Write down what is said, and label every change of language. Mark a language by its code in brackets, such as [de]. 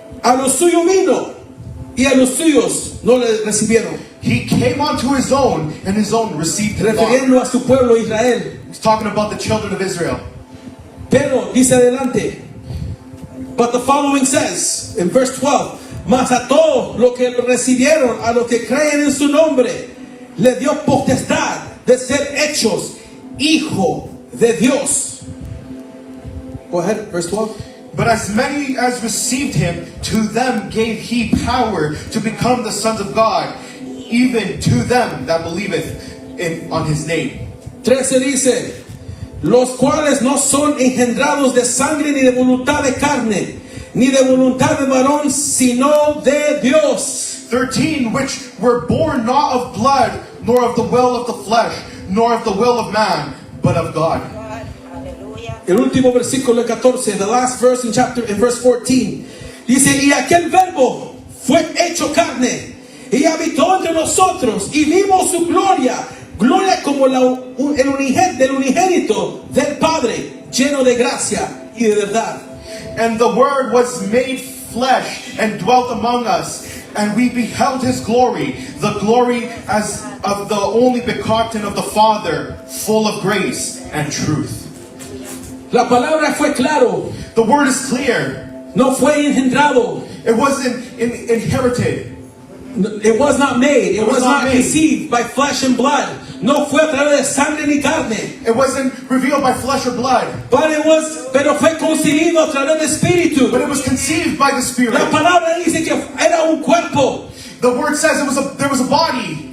[es] A los suyos vino, y a los suyos no le recibieron. [en] He came unto his own, and his own received him not. [es] Refiriendo a su pueblo Israel. [en] He's talking about the children of Israel. [es] Pero dice adelante. [en] But the following says, in verse 12, [es] mas a todos los que lo recibieron, a los que creen en su nombre, le dio potestad de ser hechos hijo de Dios. [en] Go ahead, verse 12. But as many as received him, to them gave he power to become the sons of God, even to them that believeth on his name. [es] 13 dice, los cuales no son engendrados de sangre ni de voluntad de carne, ni de voluntad de varón, sino de Dios. [en] 13, which were born not of blood, nor of the will of the flesh, nor of the will of man, but of God. Hallelujah. [es] El último versículo 14, [en] the last verse in verse 14, [es] dice, y aquel verbo fue hecho carne, y habitó entre nosotros, y vimos su gloria, gloria como del unigénito del Padre, lleno de gracia y de verdad. [en] And the Word was made flesh and dwelt among us, and we beheld his glory, the glory as of the only begotten of the Father, full of grace and truth. [es] La palabra fue claro, [en] The Word is clear. [es] no fue engendrado. [en] It wasn't inherited. It was not made. It was not made. conceived by flesh and blood. [es] No fue a través de sangre ni carne. [en] It wasn't revealed by flesh or blood, [es] Pero fue concebido a través del Espíritu. [en] but it was conceived by the Spirit. [es] La palabra dice que era un cuerpo. [en] The word says there was a body